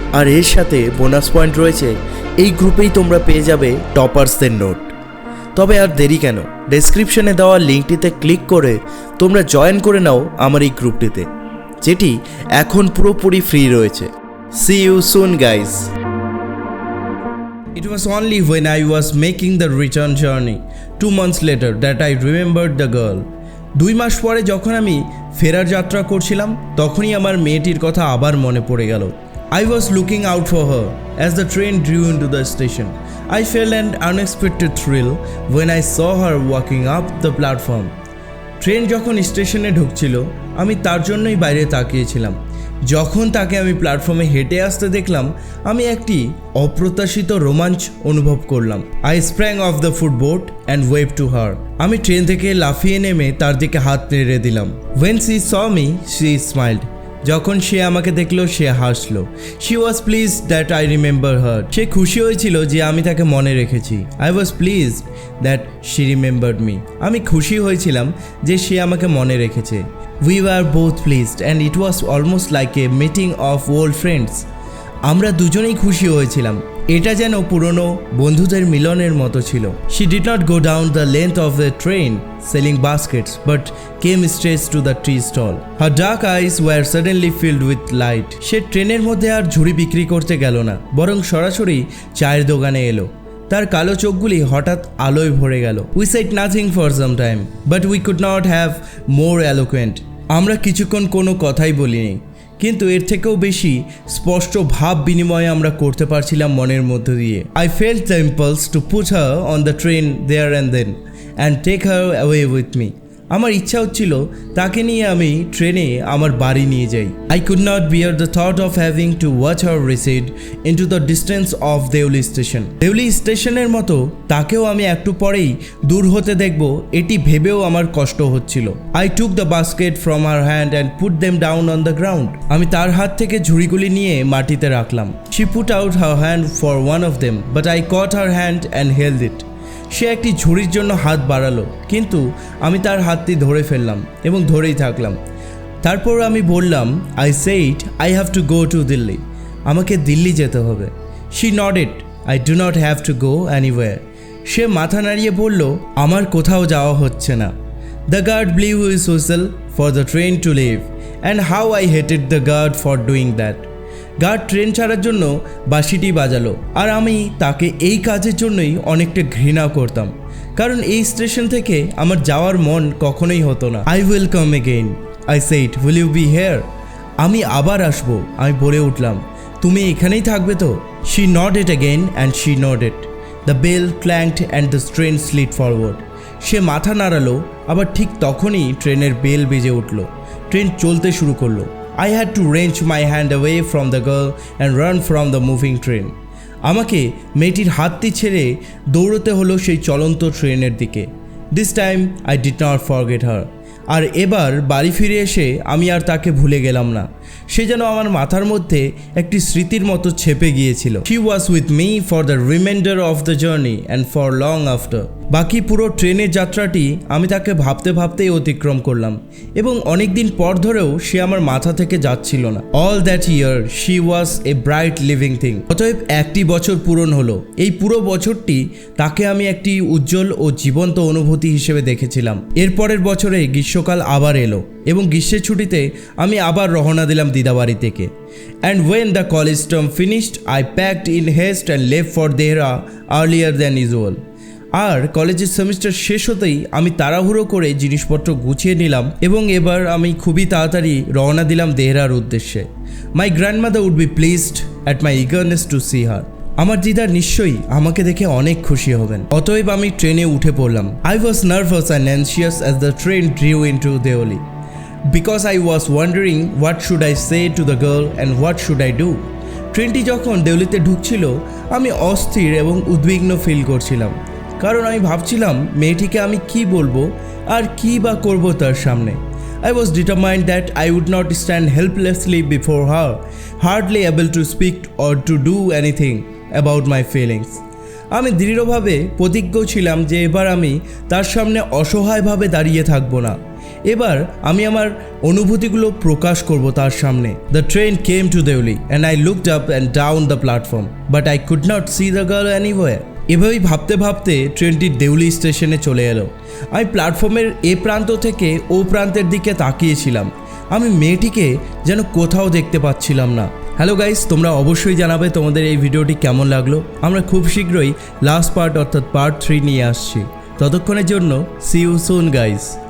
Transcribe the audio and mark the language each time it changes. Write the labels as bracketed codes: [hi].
[bn] আর এর সাথে bonus point রয়েছে, এই গ্রুপেই তোমরা পেয়ে যাবে টপার্সদের নোট। তবে আর দেরি কেন, ডেসক্রিপশনে দেওয়া লিঙ্কটিতে ক্লিক করে তোমরা জয়েন করে নাও আমার এই গ্রুপটিতে, যেটি এখন পুরোপুরি ফ্রি রয়েছে। [en] See you soon guys. It was only when I was making the return journey 2 months later that I remembered the girl. [bn] 2 মাস পরে যখন আমি ফেরার যাত্রা করছিলাম তখনই আমার মেয়েটির কথা আবার মনে পড়ে গেল। [en] I was looking out for her as the train drew into the station. I felt an unexpected thrill when I saw her walking up the platform. [bn] Train যখন স্টেশনে ঢুকছিল আমি তার জন্যই বাইরে তাকিয়েছিলাম। যখন তাকে আমি প্ল্যাটফর্মে হেঁটে আসতে দেখলাম আমি একটি অপ্রত্যাশিত রোমাঞ্চ অনুভব করলাম। [en] I sprang off the footboard and waved to her. [bn] আমি ট্রেন থেকে লাফিয়ে নেমে তার দিকে হাত নেড়ে দিলাম। [en] When she saw me, she smiled. [bn] যখন সে আমাকে দেখলো সে হাসলো। [en] She was pleased that I remember her. [bn] সে খুশি হয়েছিল যে আমি তাকে মনে রেখেছি। [en] I was pleased that she remembered me. [bn] আমি খুশি হয়েছিলাম যে সে আমাকে মনে রেখেছে। [en] We were both pleased and it was almost like a meeting of old friends. [bn] আমরা দুজনেই খুশি হয়েছিলাম, এটা যেন পুরনো বন্ধুদের মিলনের মতো ছিল। [en] She did not go down the length of the train selling baskets but came straight to the tea stall. Her dark eyes were suddenly filled with light. [bn] সে ট্রেনের মধ্যে আর ঝুড়ি বিক্রি করতে গেল না, বরং সরাসরি চায়ের দোকানে এলো। তার কালো চোখগুলি হঠাৎ আলোয় ভরে গেল। [en] We said nothing for some time but we could not have more eloquent. [bn] আমরা কিছুক্ষণ কোনো কথাই বলিনি, কিন্তু এর থেকেও বেশি স্পষ্ট ভাব বিনিময় আমরা করতে পারছিলাম মনের মধ্য দিয়ে। [en] I felt the impulse to put her on the train there and then and take her away with me. [bn] আমার ইচ্ছা হচ্ছিল তাকে নিয়ে আমি ট্রেনে আমার বাড়ি নিয়ে যাই। [en] I could not bear the thought of having to watch her recede into the distance of Deoli station. [bn] Deoli স্টেশনের মতো তাকেও আমি একটু পরেই দূর হতে দেখব, এটি ভেবেও আমার কষ্ট হচ্ছিল। [en] I took the basket from her hand and put them down on the ground. [bn] আমি তার হাত থেকে ঝুড়িগুলি নিয়ে মাটিতে রাখলাম। [en] She put out her hand for one of them but I caught her hand and held it. [bn] সে একটি ঝুড়ির জন্য হাত বাড়ালো, কিন্তু আমি তার হাতটি ধরে ফেললাম এবং ধরেই থাকলাম। তারপর আমি বললাম, [en] I said I have to go to Delhi. [bn] আমাকে দিল্লি যেতে হবে। [en] She nodded. I do not have to go anywhere. [bn] সে মাথা নাড়িয়ে বলল, আমার কোথাও যাওয়া হচ্ছে না। [en] The guard blew his whistle for the train to leave and how I hated the guard for doing that. [bn] Guard train ছাড়ার জন্য বাঁশিটি বাজালো, আর আমি তাকে এই কাজের জন্যই অনেকটা ঘৃণা করতাম, কারণ এই স্টেশন থেকে আমার যাওয়ার মন কখনোই হতো না। [en] I will come again. I said, will you be here? [bn] আমি আবার আসবো, আমি বলে উঠলাম। তুমি এখানেই থাকবে তো? [en] She nodded again and she nodded. The bell clanged and the train slid forward. [bn] সে মাথা নাড়ালো, আবার ঠিক তখনই ট্রেনের বেল বেজে উঠল। ট্রেন চলতে শুরু করলো। I had to wrench my hand away from the girl and run from the moving train. আমাকে মেয়েটির হাতটি ছেড়ে দৌড়তে হলো সেই চলন্ত ট্রেনের দিকে। [en] This time I did not forget her. [bn] আর এবার বাড়ি ফিরে এসে আমি আর তাকে ভুলে গেলাম না। সে যেন আমার মাথার মধ্যে একটি স্মৃতির মতো ছেপে গিয়েছিল। [en] She was with me for the remainder of the journey and for long after. [bn] বাকি পুরো ট্রেনের যাত্রাটি আমি তাকে ভাবতে ভাবতেই অতিক্রম করলাম, এবং অনেক দিন পর ধরেও সে আমার মাথা থেকে যাচ্ছিল না। [en] All that year she was a bright living thing. [bn] অতএব একটি বছর পূরণ হলো। এই পুরো বছরটি তাকে আমি একটি উজ্জ্বল ও জীবন্ত অনুভূতি হিসেবে দেখেছিলাম। এরপরের বছরে গ্রীষ্মকাল আবার এলো এবং গ্রীষ্মের ছুটিতে আমি আবার রওনা দিলাম দিদাবাড়ি থেকে। [en] And when the college term finished, I packed in haste and left for Dehra earlier than usual. [bn] আর কলেজের সেমিস্টার শেষ হতেই আমি তাড়াহুড়ো করে জিনিসপত্র গুছিয়ে নিলাম এবং এবার আমি খুবই তাড়াতাড়ি রওনা দিলাম দেহরার উদ্দেশ্যে। [en] My grandmother would be pleased at my eagerness to see her. [bn] আমার দিদা নিশ্চয়ই আমাকে দেখে অনেক খুশি হবেন। অতএব আমি ট্রেনে উঠে পড়লাম। [en] I was nervous and anxious as the train drew into Deoli, because I was wondering what should I say to the girl and what should I do. [bn] ট্রেনটি যখন দেউলিতে ঢুকছিল আমি অস্থির এবং উদ্বিগ্ন ফিল করছিলাম, কারণ আমি ভাবছিলাম মেয়েটিকে আমি কি বলবো আর কি বা করব তার সামনে। [en] I was determined that I would not stand helplessly before her, hardly able to speak or to do anything about my feelings. [bn] আমি দৃঢ়ভাবে প্রতিজ্ঞ ছিলাম যে এবার আমি তার সামনে অসহায়ভাবে দাঁড়িয়ে থাকবো না। এবার আমি আমার অনুভূতিগুলো প্রকাশ করব তার সামনে। [en] The train came to Deoli and I looked up and down the platform, but I could not see the girl anywhere. [bn] এভাবেই ভাবতে ভাবতে ট্রেনটি দেউলি স্টেশনে চলে এলো। আমি প্ল্যাটফর্মের এ প্রান্ত থেকে ও প্রান্তের দিকে তাকিয়েছিলাম। আমি মেয়েটিকে যেন কোথাও দেখতে পাচ্ছিলাম না। [en] hello guys, [bn] তোমরা অবশ্যই জানাবে তোমাদের এই ভিডিওটি কেমন লাগলো। আমরা খুব শীঘ্রই লাস্ট পার্ট অর্থাৎ পার্ট 3 নিয়ে আসছি। ততক্ষণের জন্য [en] See you soon guys.